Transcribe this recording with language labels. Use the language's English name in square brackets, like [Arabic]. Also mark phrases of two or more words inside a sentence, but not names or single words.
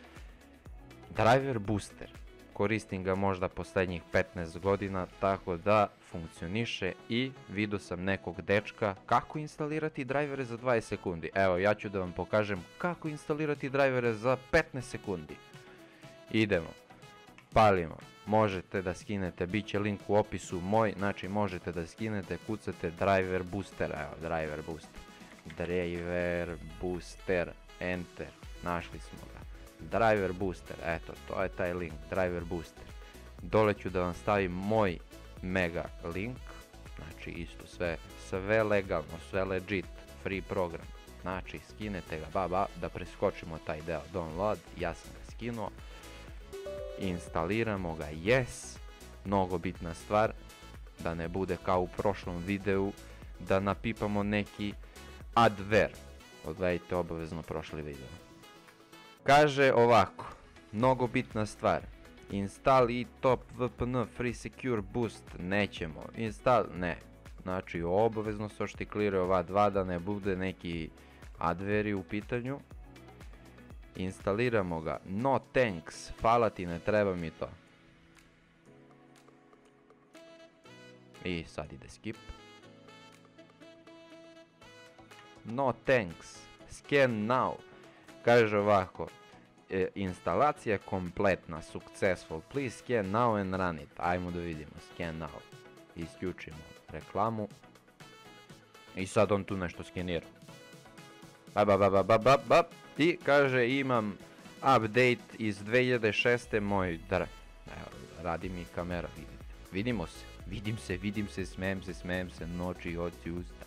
[Bosnian] Driver booster, koristim ga možda posljednjih 15 godina, tako da funkcioniše i vidio sam nekog dečka kako instalirati drajvere za 20 sekundi. Evo, ja ću da vam pokažem kako instalirati drajvere za 15 sekundi. Idemo. Palimo, možete da skinete, bit će link u opisu moj, znači možete da skinete, kucate driver booster, evo driver booster, enter, našli smo ga, driver booster, eto, to je taj link, driver booster. Dole ću da vam stavim moj mega link, znači isto sve legalno, sve legit, free program, znači skinete ga, da preskočimo taj deo download, ja sam ga skinuo. Instaliramo ga, yes, mnogo bitna stvar, da ne bude kao u prošlom videu, da napipamo neki adver, odgledajte obavezno prošli video. Kaže ovako, mnogo bitna stvar, [English] install i top VPN free secure boost, [Bosnian] nećemo, install, ne, znači obavezno se oštikliraju ova dva da ne bude neki adveri u pitanju. Instaliramo ga, [English] no thanks, [Bosnian] hvala ti, ne treba mi to. I sad ide skip. [English] No thanks, scan now. [Bosnian] Kaže ovako, instalacija kompletna, [English] successful, please scan now and run it. [Bosnian] Ajmo da vidimo, [English] scan now. [Bosnian] Isključimo reklamu. I sad on tu nešto skenira. I kaže imam update iz 2006. moj radi mi kamera, vidimo se, vidim se, smijem se, noći, oči, usta.